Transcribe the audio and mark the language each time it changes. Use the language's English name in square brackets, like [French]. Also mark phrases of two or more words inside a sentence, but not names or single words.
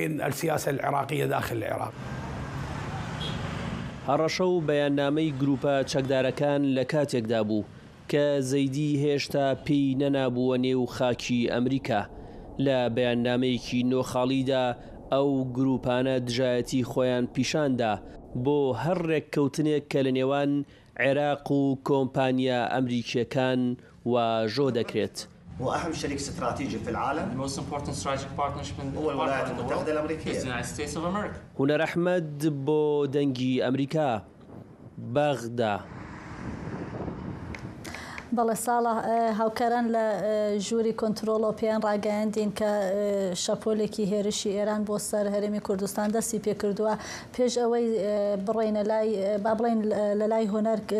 [Central Kurdish] هەڕەشە و بەیاننامەی گروپە چەکدارەکان لە کاتێکدا بوو کە زەیدی هێشتا پێی نەنابووە نێو خاکی ئەمریکا. لە بەیاننامەیەکی نۆخاڵیدا ئەو گروپانە دژایەتی خۆیان پیشاندا بۆ هەر ڕێککەوتنێک کە لە نێوان عێراق و کۆمپانیا ئەمریکیەکان واژۆ دەکرێت. [Arabic] وأهم شريك استراتيجي في العالم هو الولايات المتحدة الأمريكية. [Central Kurdish] هونەر ئەحمەد بۆ دەنگی ئەمریکا، بەغدا. بەڵێ ساڵە هاوکاران لە ژووری کۆنتترۆڵ پێیان ڕاگەیاندین کە شەپۆلێکی هێرشی ئێران بۆ سەر هەرێمی کوردستان دەستی پێکردووە پێش ئەوەی بڕێنە لای با بڵێن لە لای هۆنەر